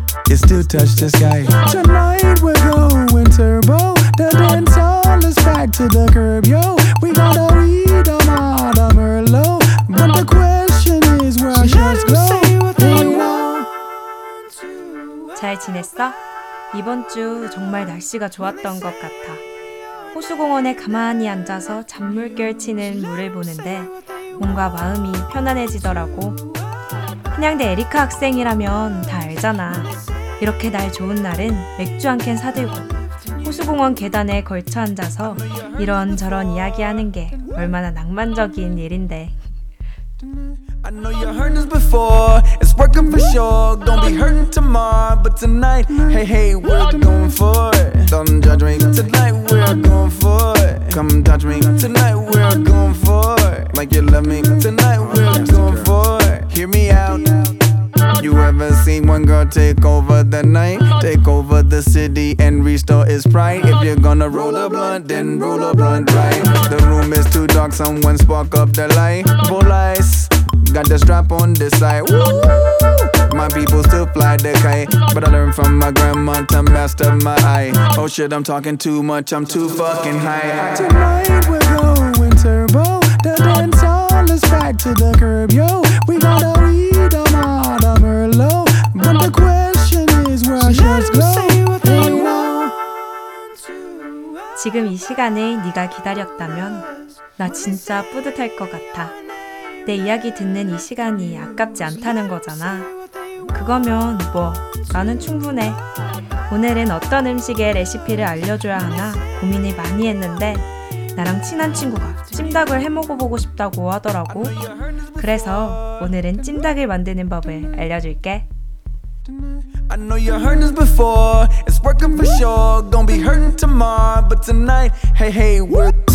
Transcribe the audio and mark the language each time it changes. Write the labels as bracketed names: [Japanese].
[English] It still touched the sky. Tonight we're going turbo. The dance hall is back to the curb, yo. We gotta read a Madame Merlot. But the question is, where our shirts glow? [Korean] 잘 지냈어? 이번 주 정말 날씨가 좋았던 것 같아. 호수공원에 가만히 앉아서 잔물결 치는 물을 보는데 뭔가 마음이 편안해지더라고. 한양대 에리카 학생이라면 다 알잖아. 이렇게 날 좋은 날은 맥주 한 캔 사들고 호수공원 계단에 걸쳐 앉아서 이런저런 이야기하는 게 얼마나 낭만적인 일인데. [English] know you heard this before. It's working for sure. Don't be hurting tomorrow, but tonight, hey hey, we're going for it. Don't judge me. Tonight we're going for it. Come touch me. Tonight we're going for it. Like you love me. Tonight we're going for it. Hear me out. You ever seen one girl take over the night? Take over the city and restore its pride. If you're gonna roll a blunt, then roll a blunt right. The room is too dark, someone spark up the light. Full ice, got the strap on this side. Woo! My people still fly the kite, but I learned from my grandma to master my eye. Oh shit, I'm talking too much, I'm too fucking high. Tonight we're going turbo. The dance hall is back to the curb, yo. We gotta weed them out. But the question is where I should go. Say what they want. [Korean] 지금 이 시간에 네가 기다렸다면 나 진짜 뿌듯할 것 같아. 내 이야기 듣는 이 시간이 아깝지 않다는 거잖아. 그거면 뭐 나는 충분해. 오늘은 어떤 음식의 레시피를 알려줘야 하나 고민을 많이 했는데 나랑 친한 친구가 찜닭을 해먹어보고 싶다고 하더라고. 그래서 오늘은 찜닭을 만드는 법을 알려줄게. [English] I know you heard this before. It's working for sure. Gonna be hurting tomorrow, but tonight, hey hey, what?